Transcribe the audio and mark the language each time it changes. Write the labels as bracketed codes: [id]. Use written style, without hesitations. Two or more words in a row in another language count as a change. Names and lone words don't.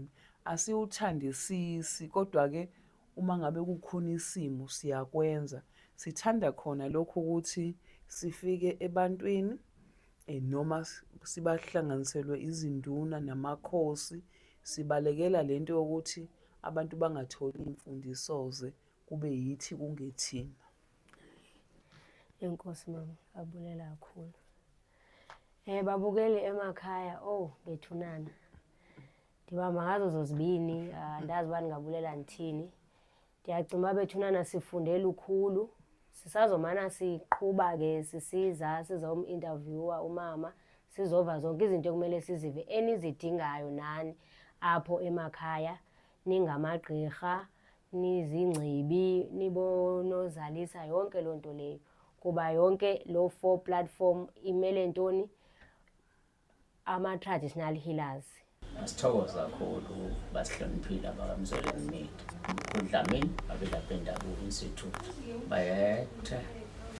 [zu] Asiwuthandisisi kodwa-ke uma ngabe kukhona isimo siyakwenza. Sithanda khona lokho ukuthi sifike ebantwini noma sibahlanganiselwe izinduna namakhosi. Sibalekela lento yokuthi abantu bangatholi imfundisoze kube yithi kungethina. [xh] Enkosi mama, abulela kakhulu. Babukeli emakhaya, bethunana. Ndibamba ngazo zozibini, andazi uba ningabulela nithini. Ndiyacima bethunana sifundela ukhulu. Sisazomana siqhuba-ke sisiza sizom-interviewa umama, sizova zonke izinto ekumele sizive enizidingayo nani apho emakhaya. Ningamagqirha, nizingcibi, nibonozalisa, yonke loo nto leyo. Kuba yonke lo 4 platform imele ntoni? [en] Ama-traditional healers. [zu] Sithokoza kakhulu basihloniphile abakamzweleni Mithi. UDlamini abelaphi bendabuko institute bayethe